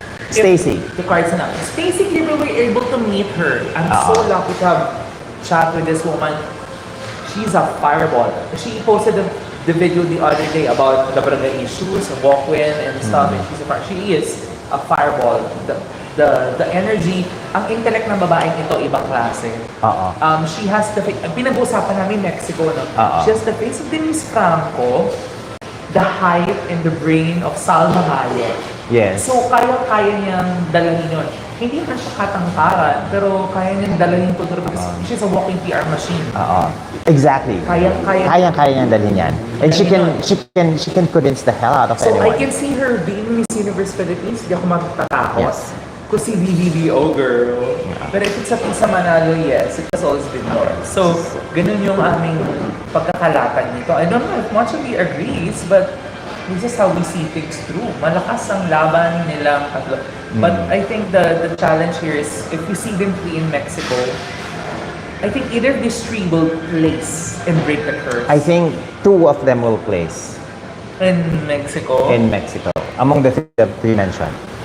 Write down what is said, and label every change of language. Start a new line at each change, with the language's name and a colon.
English: Stacey. The cards na. Stacey Gabriel, we were able to meet her. I'm so lucky to have chat with this woman. She's a fireball. She posted the video the other day about the barangay issues, walk-in and stuff. And she is a fireball. The energy,
Filipino: ang intellect ng babaeng ito, ibang klase.
English: She has the face,
Filipino: pinag-uusapan namin Mexico, no?
English: She has the face of Denise Franco, the height and the brain of Salma Hayek. Yes.
Filipino: So, kaya niyang dalahin yun. Hindi man siya katangkaran, pero kaya niyang dalahin ito
English: because she's a walking PR machine.
Filipino: Exactly. Kaya niyang dalhin yan.
English: And she can convince the hell out of So, anyone. I can see her being Miss Universe Philippines,
Filipino: hindi ako matatakot.
English: Yes.
Filipino: Kung si BBBO girl.
English: Pero if it's sa Manalo, yes, it has always been more. So,
Filipino: ganun yung aming pagkakalatan nito.
English: I don't know if much of you agrees, but this is how we see things through.
Filipino: Malakas ang laban nilang tatlo.
English: But I think the challenge here is, if you see them play in Mexico, I think either of these three will place and break the curse. I think 2 of them will place In Mexico. in Mexico, among the 3 mentioned.